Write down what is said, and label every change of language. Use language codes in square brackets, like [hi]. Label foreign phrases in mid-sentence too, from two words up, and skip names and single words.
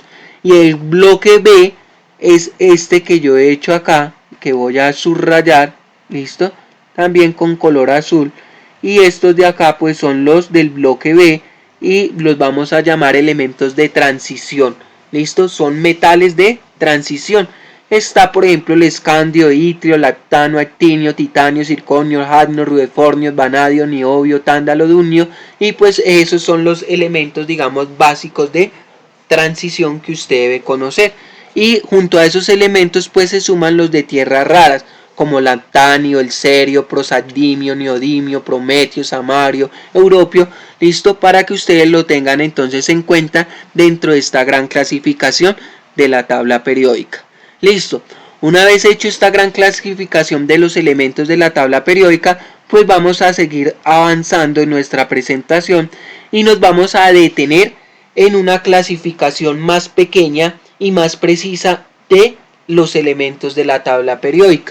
[es] Y el bloque B es este que yo he hecho acá, que voy a subrayar, listo, también con color azul. Y estos de acá pues son los del bloque B y los vamos a llamar elementos de transición. Listo, son metales de transición. Está por ejemplo el escandio, itrio, lactano, actinio, titanio, circonio, jadmio, rudefornio, vanadio, niobio, tándalo, dunio. Y pues esos son los elementos, digamos, básicos de transición que usted debe conocer. Y junto a esos elementos pues se suman los de tierras raras, como lactanio, el cerio, prosaldimio, neodimio, prometio, samario, europio. Listo, para que ustedes lo tengan entonces en cuenta dentro de esta gran clasificación de la tabla periódica. Listo, una vez hecho esta gran clasificación de los elementos de la tabla periódica, pues vamos a seguir avanzando en nuestra presentación y nos vamos a detener en una clasificación más pequeña y más precisa de los elementos de la tabla periódica.